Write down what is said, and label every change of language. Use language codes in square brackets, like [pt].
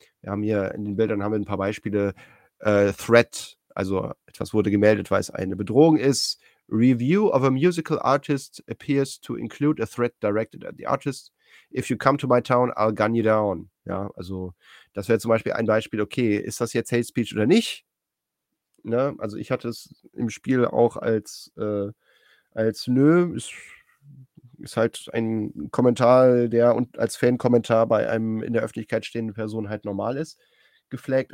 [de] Wir haben hier in den Bildern haben wir ein paar Beispiele. Threat, also etwas wurde gemeldet, weil es eine Bedrohung ist. [en] Review of a musical artist appears to include a threat directed at the artist. If you come to my town, I'll gun you down. [de] Ja, also das wäre zum Beispiel ein Beispiel, okay, ist das jetzt Hate Speech oder nicht? Ne? Also ich hatte es im Spiel auch als nö, ist halt ein Kommentar, der und als Fan-Kommentar bei einem in der Öffentlichkeit stehenden Person halt normal ist, geflaggt.